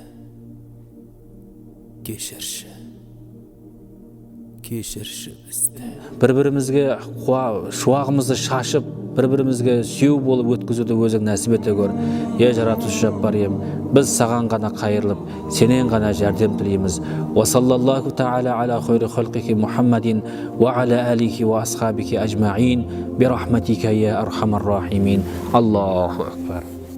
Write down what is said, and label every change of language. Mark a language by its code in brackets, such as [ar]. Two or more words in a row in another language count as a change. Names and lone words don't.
[kk] Кешірші бізді. Бір-бірімізге шуағымызды шашып, бір-бірімізге сүйеу болып өткізуді өзің нәсіп ете көр. Е жаратушы жаббар ием, біз саған ғана қайырлып, сенен ғана жәрдем тілейміз. [ar] وصلى الله تعالى على خير خلقه محمد وعلى آله وأصحابه أجمعين برحمتك يا أرحم الراحمين. الله أكبر.